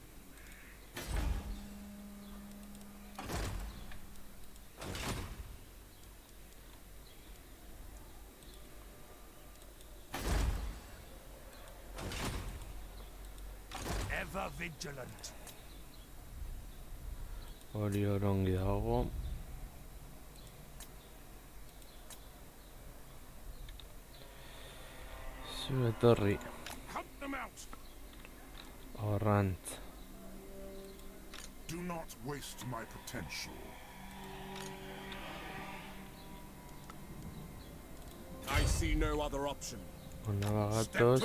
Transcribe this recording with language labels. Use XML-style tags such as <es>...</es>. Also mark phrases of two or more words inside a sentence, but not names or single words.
<en>Ever vigilant.</en> <eu>Hori orongi dago. Zu etorri.</eu> <en>Hunt them out!</en> <eu>Horrantz.</eu> <en>Do not waste my potential. I see no other option.</en> <eu>Ona</eu> <en>Step</en> <eu>bagatoz.</eu>